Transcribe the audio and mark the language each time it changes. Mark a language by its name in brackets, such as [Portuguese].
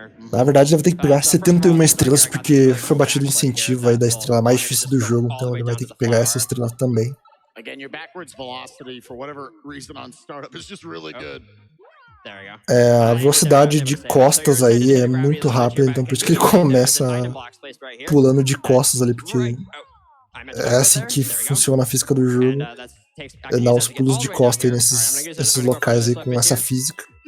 [Portuguese] Na verdade, deve ter que pegar 71 estrelas, porque foi batido o incentivo aí da estrela mais difícil do jogo, então ele vai ter que pegar essa estrela também. [English] Again, your backwards velocity, for whatever reason on startup, is just really good. [Portuguese] A velocidade de costas aí é muito rápida, então por isso que ele começa pulando de costas ali, porque é assim que funciona a física do jogo. Ele dá uns pulos de costa aí nesses locais aí com essa física.